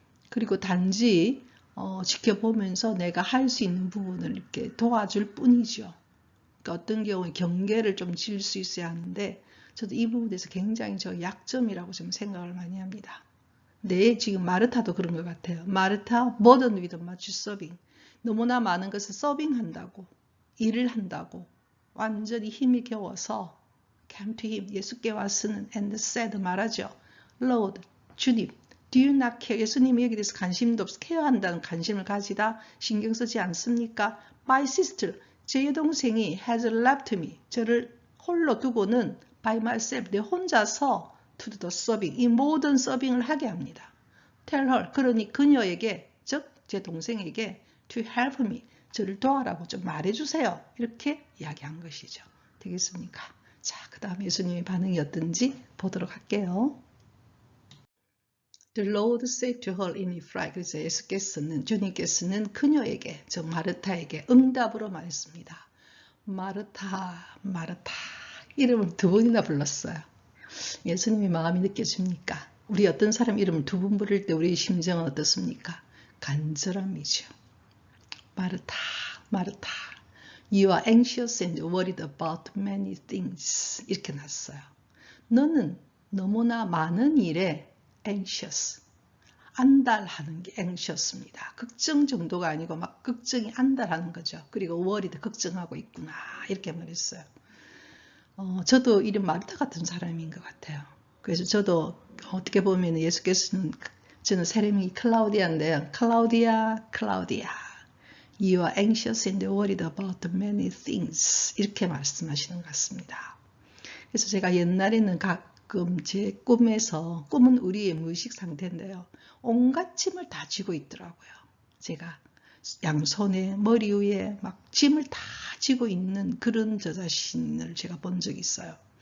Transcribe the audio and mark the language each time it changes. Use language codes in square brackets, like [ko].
[ko] 그리고 단지 지켜보면서 내가 할 수 있는 부분을 이렇게 도와줄 뿐이죠. 그러니까 어떤 경우에 경계를 좀 지을 수 있어야 하는데 저도 이 부분에서 굉장히 저 약점이라고 좀 생각을 많이 합니다. 네, 지금 마르타도 그런 것 같아요. [en] 마르타, burdened with much serving. [ko] 너무나 많은 것을 서빙한다고, 일을 한다고, 완전히 힘이 겨워서 [en] came to him. [ko] 예수께 왔으는 [en] and said [ko] 말하죠. [en] Lord, [ko] 주님, [en] do you not care? [ko] 예수님이 여기에 대해서 관심도 없어 케어한다는 관심을 가지다 신경 쓰지 않습니까? [en] My sister, [ko] 제 여동생이 [en] has left me. [ko] 저를 홀로 두고는 [en] by myself, [ko] 내 혼자서 [en] to do the serving, [ko] 이 모든 서빙을 하게 합니다. [en] Tell her, [ko] 그러니 그녀에게, 즉 제 동생에게 [en] to help me, [ko] 저를 도와라고 좀 말해주세요. 이렇게 이야기한 것이죠. 되겠습니까? 자, 그 다음 예수님의 반응이 어떤지 보도록 할게요. [en] The Lord said to her in Hebrew. [ko] 그래서 예수께서는, 주님께서는 그녀에게, 즉 마르타에게 응답으로 말했습니다. 마르타, 마르타. 이름을 두 번이나 불렀어요. 예수님의 마음이 느껴집니까? 우리 어떤 사람 이름을 두 번 부를 때 우리의 심정은 어떻습니까? 간절함이죠. 마르타, 마르타. [en] You are anxious and worried about many things. [ko] 이렇게 났어요. 너는 너무나 많은 일에 anxious. 안달하는 게 anxious입니다. 걱정 정도가 아니고 막 걱정이 안달하는 거죠. 그리고 worried, 걱정하고 있구나. 이렇게 말했어요. 저도 이름 마르타 같은 사람인 것 같아요. 그래서 저도 어떻게 보면 예수께서는, 저는 세례명이 클라우디아인데요. 클라우디아, 클라우디아. [en] You are anxious and worried about many things. [ko] 이렇게 말씀하시는 것 같습니다. 그래서 제가 옛날에는 가끔 제 꿈에서, 꿈은 우리의 무의식 상태인데요. 온갖 짐을 다 지고 있더라고요. 제가 양손에, 머리 위에 막 짐을 다 지고 있는 그런 저 자신을 제가 본 적이 있어요.